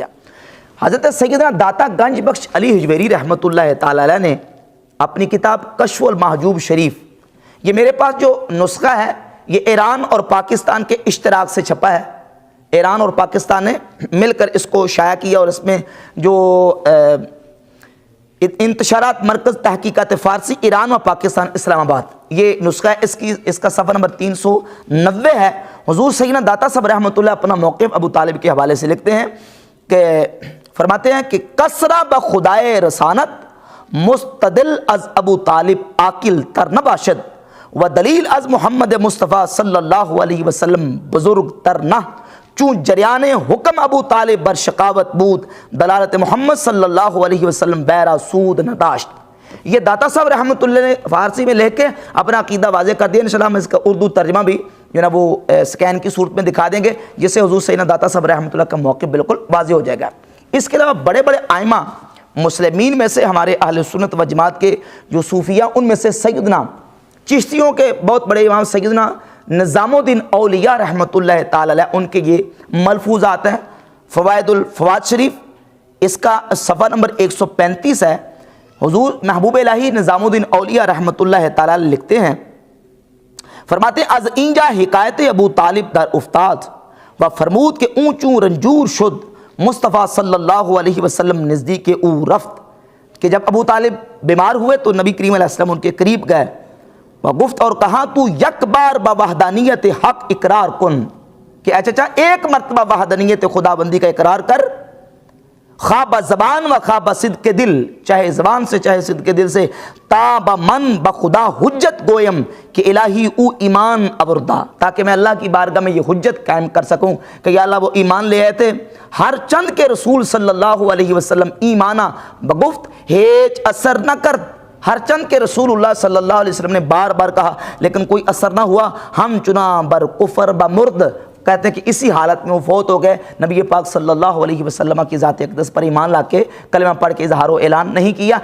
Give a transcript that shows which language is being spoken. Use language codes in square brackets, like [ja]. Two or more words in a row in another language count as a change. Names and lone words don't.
[ur] حضرت سیدنا داتا گنج بخش علی حجویری [ar] رحمۃ اللہ تعالی علیہ [ur] نے اپنی کتاب کشف المحجوب شریف، یہ میرے پاس جو نسخہ ہے یہ ایران اور پاکستان کے اشتراک سے چھپا ہے، ایران اور پاکستان نے مل کر اس کو شائع کیا، اور اس میں جو انتشارات مرکز تحقیقات فارسی ایران و پاکستان اسلام آباد، یہ نسخہ ہے، اس کا صفحہ نمبر 390 ہے۔ حضور سیدنا داتا صاحب رحمۃ اللہ اپنا موقف ابو طالب کے حوالے سے لکھتے ہیں کہ فرماتے ہیں کہ [fa] کسرا بخدائے رسانت مستدل از ابو طالب عاقل تر نباشد و دلیل از محمد مصطفیٰ [ar] صلی اللہ علیہ وسلم [fa] بزرگ تر نہ، چون جریان حکم ابو طالب بر شقاوت بود دلالت محمد [ar] صلی اللہ علیہ وسلم [fa] بیرا سود نداشت۔ [ur] یہ داتا صاحب [ar] رحمۃ اللہ [ur] نے فارسی میں لکھ کے اپنا عقیدہ واضح کر دیا، انشاءاللہ ہم اس کا اردو ترجمہ بھی جو نا وہ سکین کی صورت میں دکھا دیں گے، جس سے حضور سیدنا داتا صاحب [ar] رحمۃ اللہ [ur] کا موقف بالکل واضح ہو جائے گا۔ اس کے علاوہ بڑے بڑے ائمہ مسلمین میں سے ہمارے اہل سنت و جماعت کے جو صوفیہ، ان میں سے سیدنا چشتیوں کے بہت بڑے امام سیدنا نظام الدین اولیاء [ar] رحمۃ اللہ تعالی علیہ، [ur] ان کے یہ ملفوظات ہیں۔ فوائد الفواد شریف، اس کا صفحہ نمبر 135 ہے۔ حضور محبوب الہی نظام الدین اولیاء [ar] رحمۃ اللہ تعالی علیہ [ur] لکھتے ہیں، فرماتے [fa] از اینجا حکایت ابو طالب در افتاد و فرمود کہ اونچوں رنجور شد مصطفیٰ صلی اللہ علیہ وسلم نزدیک او رفت، [ur] کہ جب ابو طالب بیمار ہوئے تو نبی کریم [ar] علیہ السلام [ur] ان کے قریب گئے، [fa] وگفت [ur] اور کہا [fa] تو یک بار بوحدانیت حق اقرار کن، [ur] کہ اے چچا ایک مرتبہ وحدانیت خداوندی کا اقرار کر، [fa] خواہ بزبان و خواہ بصدق کے دل، [ur] چاہے زبان سے چاہے صدق کے دل سے، [fa] تا بمن بخدا حجت گویم کہ الہی او ایمان ابردا، [ur] تاکہ میں اللہ کی بارگاہ میں یہ حجت قائم کر سکوں کہ یا اللہ وہ ایمان لے آئے تھے ہر چند کے رسول [ar] صلی اللہ علیہ وسلم [fa] ایمانہ بگفت ہیچ اثر نہ کر، [ur] ہر چند کے رسول اللہ [ar] صلی اللہ علیہ وسلم [ur] نے بار بار کہا لیکن کوئی اثر نہ ہوا، [fa] ہم چنا بر کفر بمرد، [ur] کہتے ہیں کہ اسی حالت میں وہ فوت ہو گئے، نبی پاک [ar] صلی اللہ علیہ وسلم [ur] کی ذات اقدس پر ایمان لا کے کلمہ پڑھ کے اظہار و اعلان نہیں کیا۔